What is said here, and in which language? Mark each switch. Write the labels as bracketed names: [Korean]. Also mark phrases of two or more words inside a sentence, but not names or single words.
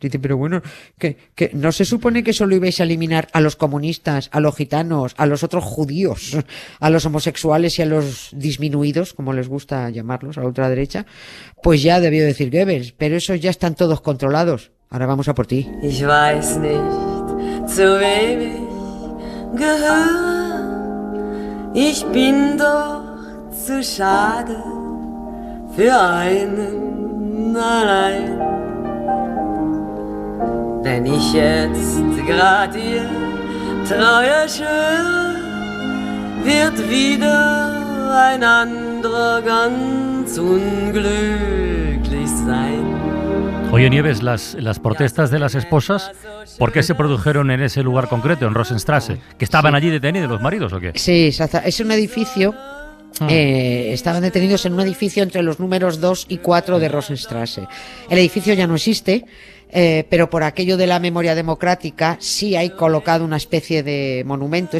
[Spanish] Dicen, pero bueno, que ¿no se supone que solo ibais a eliminar a los comunistas, a los gitanos, a los otros judíos, a los homosexuales y a los disminuidos, como les gusta llamarlos, a la ultraderecha? Pues ya debió decir Goebbels, pero esos ya están todos controlados. Ahora vamos a por ti. [German] Ich weiß nicht, zu wem ich gehöre. Ich bin doch zu schade für einen allein. Wenn ich jetzt grad ihr Treue schwöre, wird wieder ein anderer ganz unglücklich sein. [Spanish] Oye, Nieves, las protestas de las esposas, ¿por qué se produjeron en ese lugar concreto, en Rosenstrasse? ¿Que estaban allí detenidos los maridos o qué? Sí, exacto. Es un edificio, estaban detenidos en un edificio entre los números 2 y 4 de Rosenstrasse. El edificio ya no existe, pero por aquello de la memoria democrática sí hay colocado una especie de monumento.